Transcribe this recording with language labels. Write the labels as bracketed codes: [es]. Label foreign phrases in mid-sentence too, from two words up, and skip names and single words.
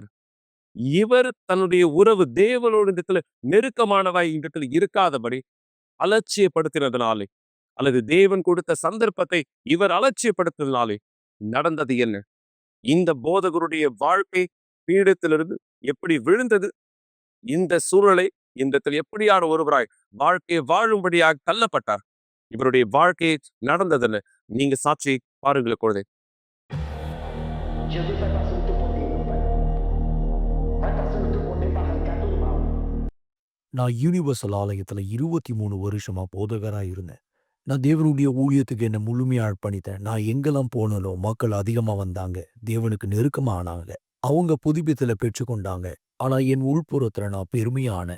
[ta] இவர் தன்னுடைய உறவு தேவனோடு இந்த இடத்துல நெருக்கமானவாய் இந்த இடத்துல இருக்காதபடி அலட்சியப்படுத்தினதுனாலே, அல்லது தேவன் கொடுத்த சந்தர்ப்பத்தை இவர் அலட்சியப்படுத்தினாலே நடந்தது என்ன? இந்த போதகருடைய வாழ்க்கை பீடத்திலிருந்து எப்படி விழுந்தது? இந்த சூழலை இந்த இடத்தில் எப்படியான ஒருவராய் வாழ்க்கையை வாழும்படியாக தள்ளப்பட்டார்? இவருடைய வாழ்க்கையை நடந்ததுன்னு நீங்க சாட்சி பாருங்கள் குழந்தை. [pt] Jesus vai passando o teu poder, meu Pai. Vai passando o teu poder para arrancar todo o mal. [ta] நான் யூனிவர்சல் ஆலயத்துல 23 வருஷமா போதகரா இருந்தேன். நான் தேவனுடைய ஊழியத்துக்கு என்ன முழுமையா அர்ப்பணித்தேன். நான் எங்கெல்லாம் போனாலோ மக்கள் அதிகமா வந்தாங்க, தேவனுக்கு நெருக்கமா ஆனாங்க. அவங்க புதுப்பித்தலை பெற்றுக்கொண்டாங்க. ஆனா என் உள்புறத்துல நான் பெருமையா ஆனேன்.